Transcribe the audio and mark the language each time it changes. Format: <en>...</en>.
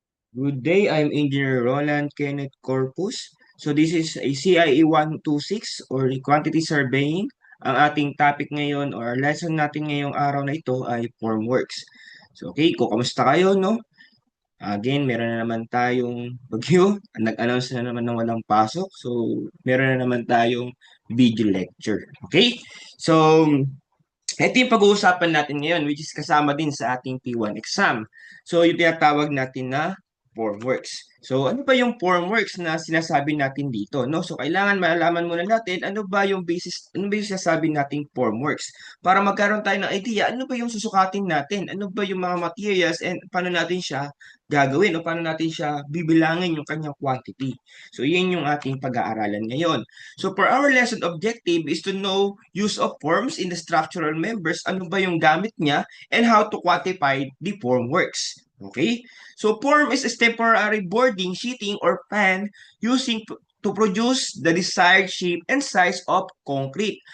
<en>Good day, I'm Engineer Roland Kenneth Corpus. So this is a CIE 126 or Quantity Surveying.</en> <tl>Ang ating topic ngayon or lesson natin ngayong araw na ito ay formworks. So okay, kamusta kayo, no? Again, meron na naman tayong bagyo. Nag-announce na naman ng walang pasok. So meron na naman tayong video lecture. Okay? So ito yung pag-uusapan natin ngayon,</tl> <en>which is</en> <tl>kasama din sa ating P1 exam. So, yung tinatawag natin na formworks. So, ano ba yung formworks na sinasabi natin dito, no? So, kailangan malaman muna natin ano ba yung sinasabi nating formworks para magkaroon tayo ng idea, ano ba yung susukatin natin? Ano ba yung mga materials and paano natin siya gagawin o paano natin siya bibilangin yung kanyang quantity. So, yun yung ating pag-aaralan ngayon.</tl> <en>So for our lesson objective is to know use of forms in the structural members,</en> <tl>ano ba yung gamit niya,</tl> <en>and how to quantify the formworks. Okay? So form is a temporary boarding, sheeting, or pan using to produce the desired shape and size of concrete.</en>